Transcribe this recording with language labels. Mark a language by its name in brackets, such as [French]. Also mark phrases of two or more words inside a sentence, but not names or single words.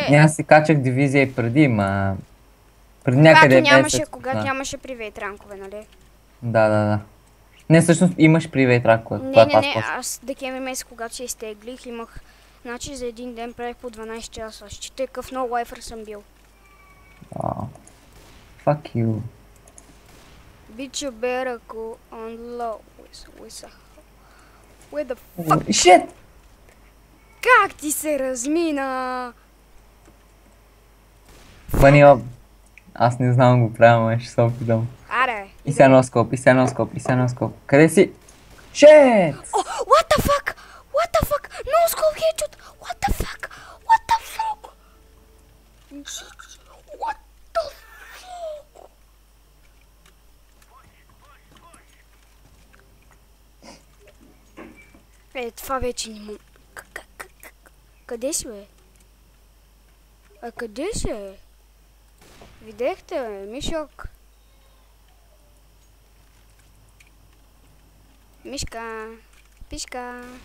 [Bulgarian] Не, аз си качах дивизия и преди, ма... Преди някъде месец. Когато нямаше привейт ранкове, нали? Да. Не, всъщност имаш привейт ранкове. Не, аз декември месец, когато се изтеглих, имах... Значи за един ден правих по 12 часа. Считай какъв много лайфър съм бил. [English] Fuck you. Bitch, you better go on low with a... Where the fuck? Shit! [Bulgarian] Как ти се размина? Банио, аз не знам го правя, ма ще се опитам. Аре. И сега носкоп. Къде си? [English] Shit! Oh, what the fuck? What the fuck? No scope headshot! What the fuck? What the fuck? What the fuck? [Bulgarian] Това вече не му... Къде си, бе? А къде си, бе? Видяхте, бе, Мишок? Мишка, пишка.